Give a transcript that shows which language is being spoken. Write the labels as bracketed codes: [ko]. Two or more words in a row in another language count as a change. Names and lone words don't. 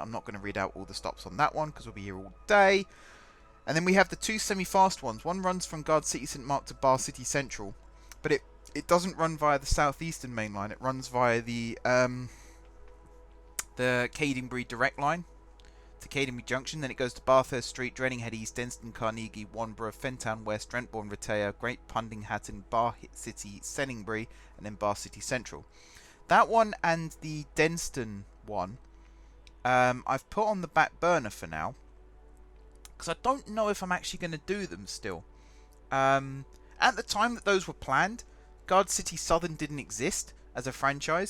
[en] I'm not going to read out all the stops on that one because we'll be here all day. And then we have the two semi-fast ones. One runs from Gardcity St Mark to Gardcity Central, but it doesn't run via the Southeastern main line. It runs via the Cadingbury direct line to Cadingbury Junction. Then it goes to Bathurst Street, Dreninghead East, Denston, Carnegie, Wanborough, Fentown West, Drentbourne, Retaia, Great Pundinghattan, Bar City, Senningbury, and then Bar City Central. That one and the Denston one I've put on the back burner for now, because I don't know if I'm actually going to do them still. At the time that those were planned, Gardcity Southern didn't exist as a franchise.